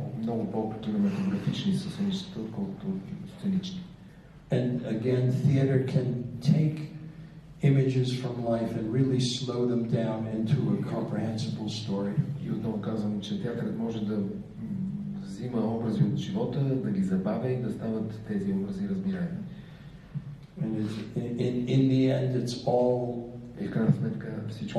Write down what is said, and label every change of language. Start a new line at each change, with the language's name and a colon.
Bulgarian: Много по-кинематографични са сънищата, отколкото сценични.
English: And again, theater can take images from life and really slow them down into a comprehensible story.
Bulgarian: И отново казвам, че театърът може да взима образи от живота, да ги забавя и да стават тези образи разбираеми.
English: And in the end, it's all
Bulgarian: и в крайна сметка всичко